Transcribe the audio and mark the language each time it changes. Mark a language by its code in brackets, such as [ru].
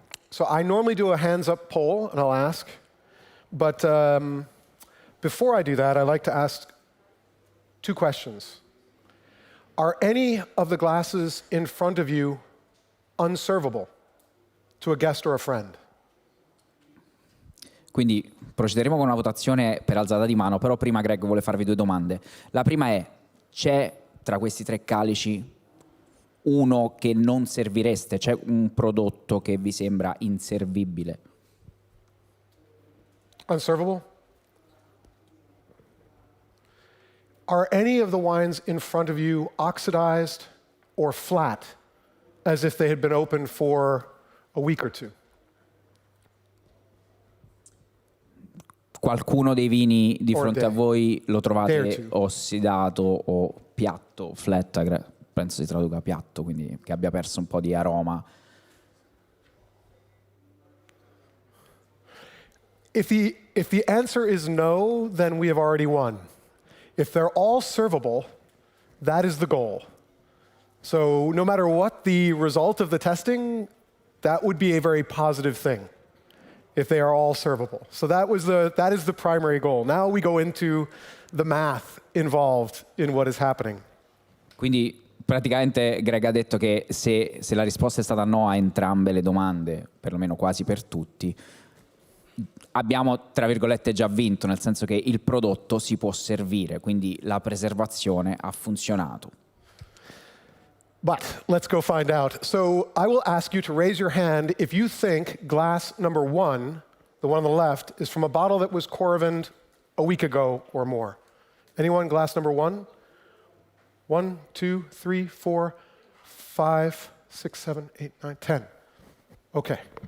[en] So I normally do a hands-up poll, and I'll ask. But before I do that, I'd like to ask 2 questions. Are any of the glasses in front of you unservable to a guest or a friend? [it] Quindi procederemo con una votazione per alzata di mano, però prima Greg vuole farvi 2 domande. La prima è, c'è tra questi 3 calici uno che non servireste? C'è un prodotto che vi sembra inservibile? [en] Unservable? Are any of the wines in front of you oxidized or flat, as if they had been open for a week or two? [it] Qualcuno dei vini di [en] Or [it] fronte a [en] day. [it] voi lo [en] Day or [it] trovate [en] two. [it] ossidato o piatto, flat, penso si traduca piatto, quindi che abbia perso un po' di aroma. [en] If the answer is no, then we have already won. If they're all servable, that is the goal. So no matter what the result of the testing, that would be a very positive thing if they are all servable. So that is the primary goal. Now we go into the math involved in what is happening. [it] Quindi praticamente Greg ha detto che se la risposta è stata no a entrambe le domande, perlomeno quasi per tutti, abbiamo, tra virgolette, già vinto, nel senso che il prodotto si può servire, quindi la preservazione ha funzionato. [en] But let's go find out. So I will ask you to raise your hand if you think glass number 1, the one on the left, is from a bottle that was Coravin a week ago or more. Anyone, glass number 1? 1, 2, 3, 4, 5, 6, 7, 8, 9, 10. Okay.